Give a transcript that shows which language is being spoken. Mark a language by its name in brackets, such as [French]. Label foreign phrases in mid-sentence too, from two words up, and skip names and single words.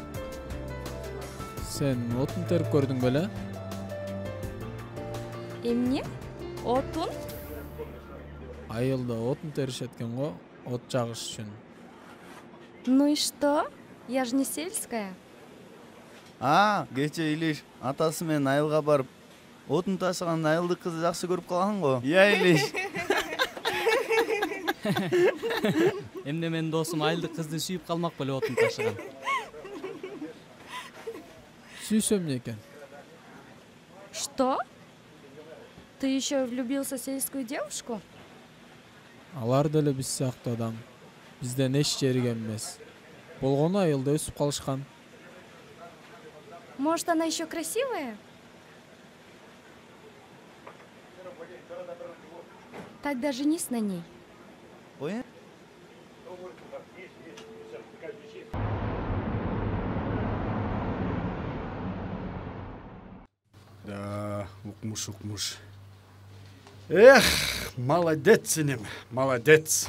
[Kyrgyz] сен отун терип көрдүң беле? Эмне? Отун? Айылда отун теришет экен го, от жагыш үчүн. [Russian] Ну и что? Я же не сельская. [Kyrgyz] Кече Илиш атасы менен айылга барып, отун ташыган айылдык кызды жакшы көрүп калган го. Иә, Илиш. Эмне менин досум айылдык кызды сүйүп калмак беле отун ташыган. Сүйсөм эмне экен? [Russian] Что? Ты еще влюбился в сельскую девушку? [Kyrgyz] Алар деле биз сыяктуу адам. Бизден эч жериген эмес. Болгону айылда өсүп калышкан. [Russian] Может, она еще красивая? Тогда женись на ней. Ой? [Kyrgyz] Да, укмуш. [Russian] Молодец инем, молодец.